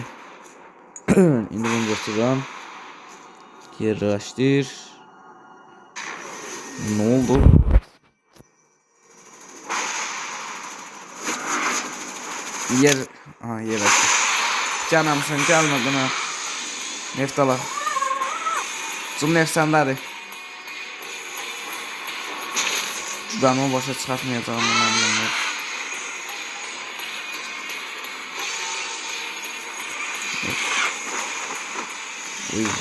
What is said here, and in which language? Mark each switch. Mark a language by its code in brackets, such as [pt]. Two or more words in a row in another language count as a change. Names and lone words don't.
[tr] Şimdi bunu götüreceğim. Yerleştir. Ne oldu? Yer açtı. Canım sen gelmedin ha. [az] Neft ala. Zum neft sendədir. Cüzdanımı başa çıxartmayacağım bundan. Uy.